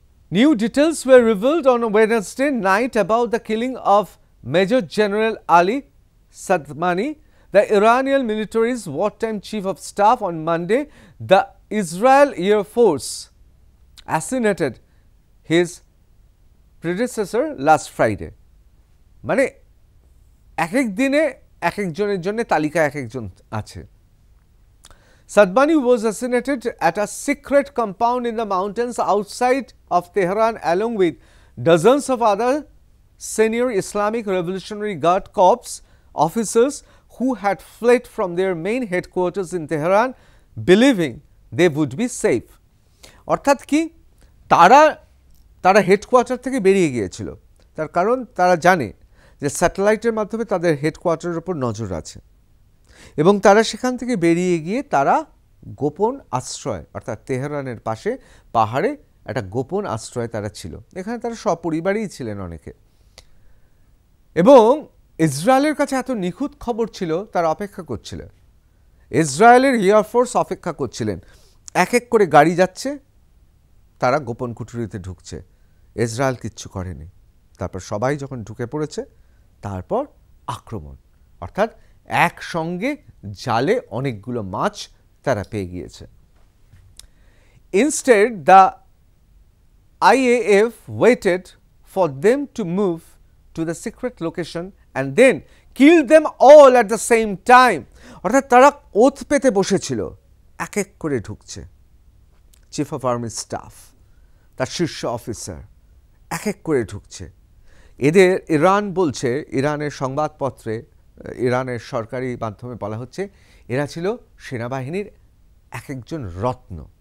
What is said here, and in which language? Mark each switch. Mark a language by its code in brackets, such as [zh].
[en] New details were revealed on Wednesday night about the killing of Major General Ali Sadmani, the Iranian military's wartime chief of staff. On Monday, the Israel Air Force assassinated his predecessor last Friday. [bn] মানে এক এক দিনে এক একজনের জন্য তালিকায় এক একজন আছে। [en] Sadmani was assassinated at a secret compound in the mountains outside of Tehran along with dozens of other senior Islamic Revolutionary Guard Corps officers who had fled from their main headquarters in Tehran believing they would be safe. [bn] অর্থাৎ কি, তারা headquarter থেকে বেরিয়ে গিয়েছিল, তার কারণ তারা জানে যে স্যাটেলাইটের মাধ্যমে তাদের হেডকোয়ার্টারের উপর নজর আছে এবং তারা সেখান থেকে বেরিয়ে গিয়ে তারা গোপন আশ্রয়, অর্থাৎ তেহরানের পাশে পাহাড়ে একটা গোপন আশ্রয় তারা ছিল। এখানে তারা সপরিবারেই ছিলেন অনেকে, এবং ইসরায়েলের কাছে এত নিখুঁত খবর ছিল, তারা অপেক্ষা করছিলেন। ইসরায়েলের এয়ারফোর্স অপেক্ষা করছিলেন, এক এক করে গাড়ি যাচ্ছে, তারা গোপন কুঠুরিতে ঢুকছে। ইসরায়েল কিচ্ছু করেনি। তারপর সবাই যখন ঢুকে পড়েছে, তারপর আক্রমণ, অর্থাৎ একসঙ্গে জালে অনেকগুলো মাছ তারা পেয়ে গিয়েছে। [en] Instead, the IAF waited for them to move to the secret location and then killed them all at the same time. [bn] অর্থাৎ তারা ওথ পেতে বসেছিল, এক এক করে ঢুকছে। চিফ অফ আর্মি স্টাফ, তার শীর্ষ অফিসার এক এক করে ঢুকছে। এদের ইরান বলছে, ইরানের সংবাদপত্রে, ইরানের সরকারি মাধ্যমে বলা হচ্ছে, এরা ছিল সেনাবাহিনীর এক একজন রত্ন।